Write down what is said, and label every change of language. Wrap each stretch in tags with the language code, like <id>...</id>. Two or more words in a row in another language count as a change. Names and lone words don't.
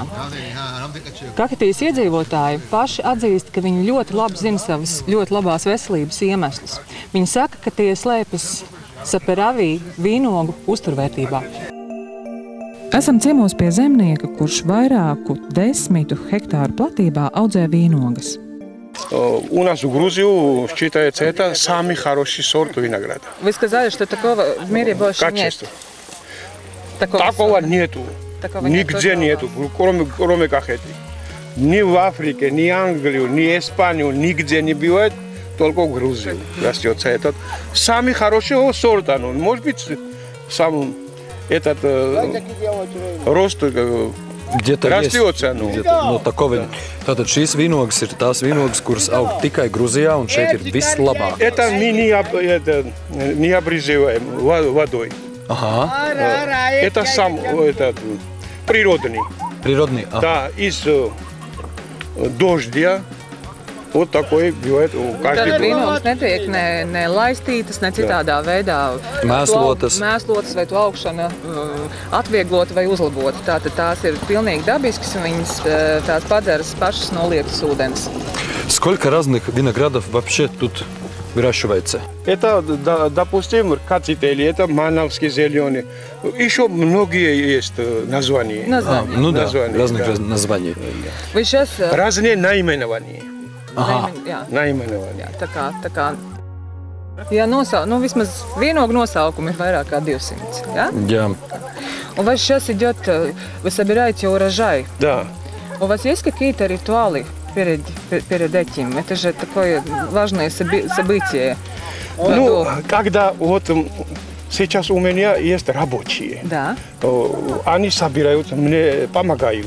<lv>Kakatijas iedzīvotāji paši atzīst, ka viņi ļoti labi zina savas ļoti labās veselības iemeslus. Viņi saka, ka tie slēpjas Saperavī vīnogu uzturvērtībā. Esam ciemos pie zemnieka, kurš vairāku 10 hektāru platībā audzē vīnogas.</lv> <ru>У нас в Грузию считается это самый хороший сорт винограда. Вы сказали, что такого в мире больше Качество. нет. Такого нету. Нигде нету, кроме Кахеты. Ни в Африке, ни Англию, ни Испанию нигде не бывает, только в Грузии растется этот самый хороший сорт. Может быть, сам этот рост rastījotся.</ru> <lv>Tātad šīs vīnogas ir tās vīnogas, kuras aug tikai Gruzijā, un šeit ir vislabāk.</lv> <ru>Это мы не обрезываем водой. Ага. Это сам природный. Природный, ага. Да, из дождя. Вот такой бывает у каждого.</ru> <lv>Tad vīnogas netiek ne laistītas, ne citādā veidā mēslotas vai to augšana atvieglota vai uzlabota. Tātad tās ir pilnīgi dabiskas, un viņas tās padzeras pašas no lietus ūdens.</lv> <ru>Сколько разных виноградов вообще тут выращивается? Это, допустим, кацители, это мановский зеленый. Еще многие есть названия. Ну да, разных названий. Вы сейчас... Разные наименования.</ru> <lv>Aha.</lv> <ru>Naimenowanie.</ru> <lv>Tā kā vismaz vīnogu nosaukumu ir vairāk kā 200, ja? Jā. Un vai</lv> <ru>сейчас идет, вы собираете урожай? Да. У вас есть какие-то ритуалы перед этим? Это же такое важное событие. Ну, когда вот сейчас у меня есть рабочие. Да. Они собираются, мне помогают.</ru>